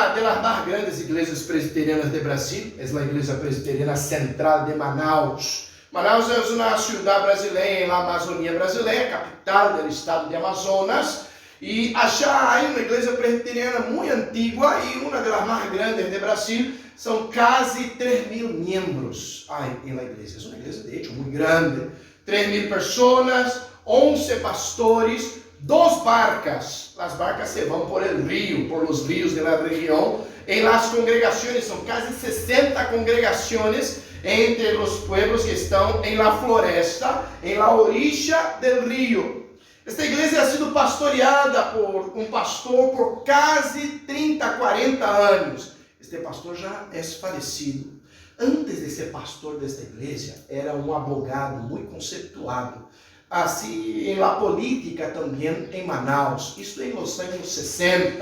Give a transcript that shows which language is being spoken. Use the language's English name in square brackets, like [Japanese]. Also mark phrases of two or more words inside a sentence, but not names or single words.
[Spanish] las más grandes iglesias presbiterianas de Brasil es la Iglesia Presbiteriana Central de Manaus. [Portuguese] Manaus é uma cidade brasileira na Amazônia brasileira, capital do estado de Amazonas. E allá há uma igreja presbiteriana muito antiga e uma das mais grandes de Brasil. São quase 3.000 membros na igreja. É uma igreja, [Spanish] de hecho, [Portuguese] muito grande. 3.000 pessoas, 11 pastores, 2 barcas. As barcas se vão [Spanish] por el río, por los ríos de la [Portuguese] região. Em las congregações, são quase 60 congregações entre os pueblos que estão em la floresta, em [Spanish] la orilla del río. [Portuguese] Esta igreja [Spanish] ha sido [Portuguese] pastoreada por um pastor por quase 30, 40 anos. Este pastor já é falecido. Antes de ser pastor desta igreja, era um advogado muito conceituado. Assim, em la política também em Manaus, isto em los anos 60.